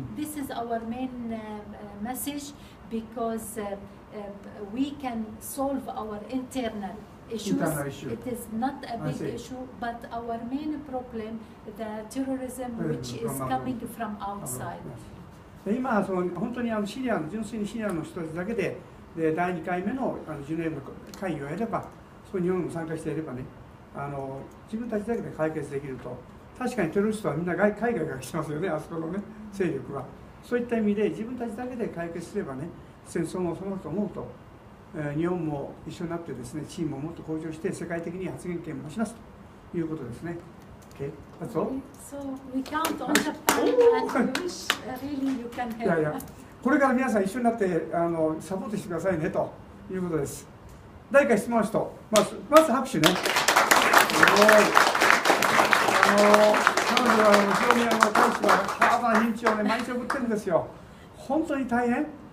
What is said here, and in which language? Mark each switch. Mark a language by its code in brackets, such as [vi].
[en] This is our main message, because we can solve our internal issues. It is not a big issue, but our main problem, the terrorism which is coming from outside. [ja] で今本当にシリアの純粋にシリアの人たちだけで第2回目のジュネーブの会議をやれば、そこに日本も参加してやればね、自分たちだけで解決できると。確かにテロリストはみんな海外から来てますよね、あそこのね勢力は。そういった意味で自分たちだけで解決すればね、戦争も収まると思うと、日本も一緒になってですね、チームをもっと向上して世界的に発言権を増しますということですね。 [en] Okay, that's all. So we count on Japan and we wish really you can [ja] いやいや、これから皆さん一緒になってサポートしてくださいねということです。誰か質問の人、まず拍手ね。すごい。彼女は非常に大使はハードな認知をね毎日送ってるんですよ。本当に大変。